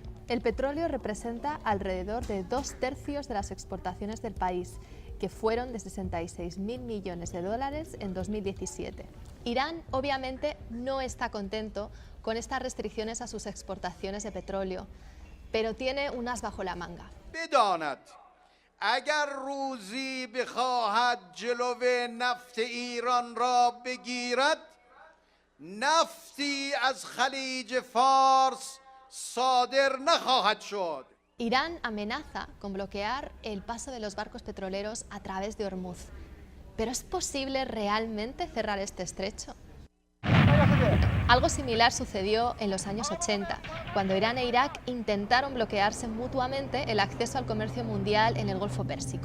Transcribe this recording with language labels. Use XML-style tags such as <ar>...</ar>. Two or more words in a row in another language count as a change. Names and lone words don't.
<es>El petróleo representa alrededor de 2/3 de las exportaciones del país, que fueron de 66.000 millones de dólares en 2017. Irán obviamente no está contento con estas restricciones a sus exportaciones de petróleo, pero tiene un as bajo la manga.</es> <fa>بداند اگر روزی بخواهد جلو نفت ایران را بگیرد نفتی از خلیج فارس صادر نخواهد شد.</fa> <es>Irán amenaza con bloquear el paso de los barcos petroleros a través de Hormuz. ¿Pero es posible realmente cerrar este estrecho? Algo similar sucedió en los años 80, cuando Irán e Irak intentaron bloquearse mutuamente el acceso al comercio mundial en el Golfo Pérsico.</es>